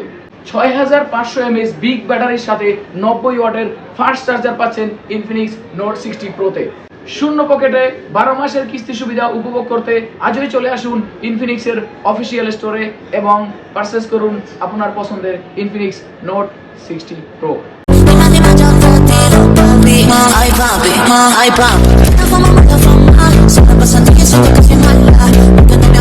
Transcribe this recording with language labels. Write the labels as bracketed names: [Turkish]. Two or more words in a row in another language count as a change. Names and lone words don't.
[Bangla] 6500 mAh বিগ ব্যাটারির সাথে 90 ওয়াটের [English] fast charger [Bangla] পাচ্ছেন ইনফিনিক্স নোট 60 প্রোতে। শূন্য পকেটে 12 মাসের কিস্তি সুবিধা উপভোগ করতে আজই চলে আসুন ইনফিনিক্সের [English] official store-এ [Bangla] এবং পারচেজ করুন আপনার পছন্দের ইনফিনিক্স নোট 60 প্রো। [Spanish] Ay papi, solo pasando que siento que soy mala.